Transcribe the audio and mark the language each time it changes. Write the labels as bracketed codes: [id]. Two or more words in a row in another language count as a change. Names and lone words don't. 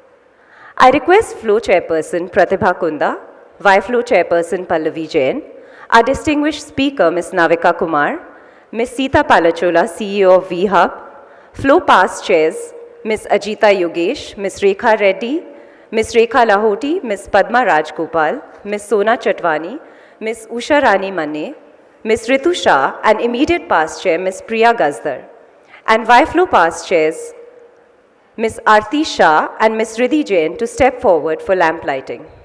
[en] I request Flow Chairperson Pratibha Kunda, Y-Flow Chairperson Pallavi Jain, our distinguished speaker Ms. NAVIKA KUMAR, Ms. Sita Palachola, CEO of V-Hub, Flow Past Chairs, Ms. Ajita Yogesh, Ms. Rekha Reddy, Ms. Rekha Lahoti, Ms. Padma Rajgopal, Ms. Sona Chatwani, Ms. Usha Rani Manne, Ms. Ritu Shah, and immediate past chair Ms. Priya Gazdar, and Y-Flow past chairs Ms. Aarti Shah and Ms. Riddhi Jain to step forward for lamp lighting.